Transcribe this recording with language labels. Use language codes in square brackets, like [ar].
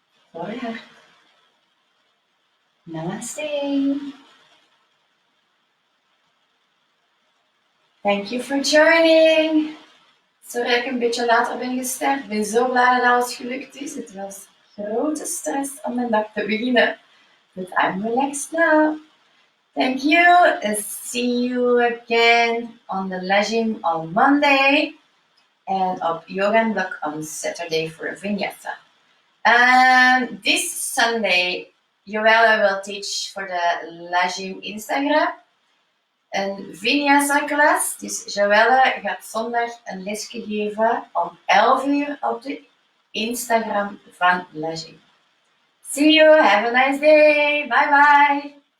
[nl] Voor je hart. Namaste. [en] Thank you for joining. [nl] Sorry dat ik een beetje later ben gestart. Ik ben zo blij dat alles gelukt is. Het was grote stress om mijn dag te beginnen. [en] But I'm relaxed now. Thank you. See you again on the Lajim on Monday. And op Yoga and Block on Saturday for Vinyasa. And this Sunday, Joelle will teach for the Lajim Instagram. [nl] Een Vinyasa klas. Dus Joelle gaat zondag een lesje geven om 11 uur op de Instagram van Lajim. [en] See you, have a nice day, bye bye.